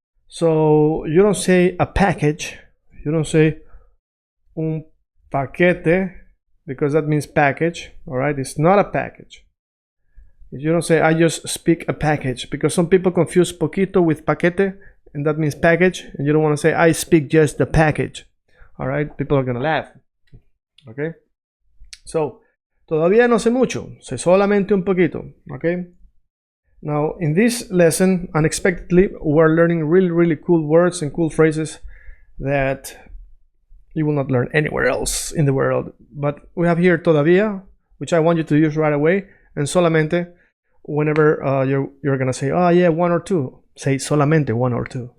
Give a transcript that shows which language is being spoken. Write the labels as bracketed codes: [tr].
[en] So you don't say a package, you don't say [es] un paquete, [en] because that means package, all right? It's not a package. You don't say I just speak a package, because some people confuse poquito with paquete, and that means package, and you don't want to say I speak just the package, all right? People are gonna laugh, okay? [es] So, todavía no sé mucho, sé solamente un poquito, okay? [en] Now, in this lesson, unexpectedly, we're learning really cool words and cool phrases that you will not learn anywhere else in the world. But we have here todavía, which I want you to use right away, and solamente, whenever you're gonna say, oh yeah, one or two, say solamente one or two.